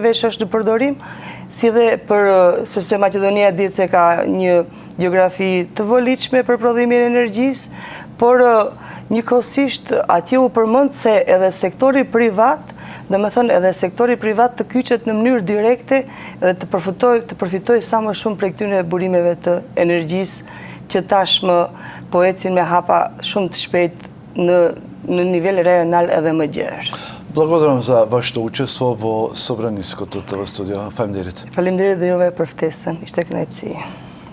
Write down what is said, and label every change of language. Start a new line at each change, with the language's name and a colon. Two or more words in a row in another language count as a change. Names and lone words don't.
Albanian: veç është në përdorim, si dhe sepse Maqedonia dihet se ka një gjeografi të volitshme për prodhimin e energjisë, por njëkohësisht atje u përmend se edhe sektori privat, domethënë edhe sektori privat të kyçet në mënyrë direkte dhe të përfitojë sa më shumë prej këtyre burimeve të energjisë që tashmë po ecin me hapa shumë të shpejt në nivel rajonal edhe më gjerë.
Macedonian: Благодарам за вашето учество во Собраниското ТВ студио.
Albanian: Фалемдерит. Faleminderit dhe juve për ftesën, ishte kënaqësi.